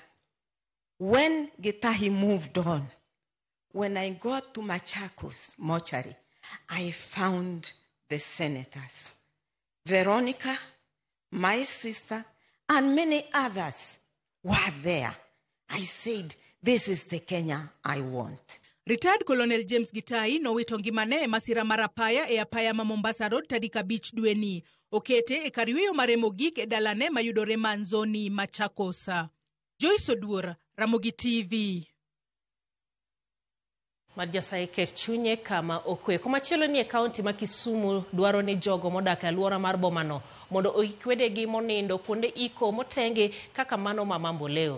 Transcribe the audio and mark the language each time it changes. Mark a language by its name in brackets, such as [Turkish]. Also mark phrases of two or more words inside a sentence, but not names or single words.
[English] When Gitahi moved on, when I got to Machakos mortuary, I found the senators. Veronica, my sister, and many others were there. I said, this is the Kenya I want. [Luo (Kenya and Tanzania)] Retired Colonel James Gitai nowito ngimane e masira mar apaya e apaya ma Mombasa Road tarik 5 dweni. Okete e kar yweyo mare mogik e dalane mayudore Manzoni, Machakos. Joyce Oduor, Ramogi TV. Majasaye ket chunye kama okwe. Komachielo ni e kaunti ma Kisumu dwaro ni jogo modak e alwora mar bomano mondo oikwedegi monindo kuonde iko motenge kaka mano ma Mamboleo.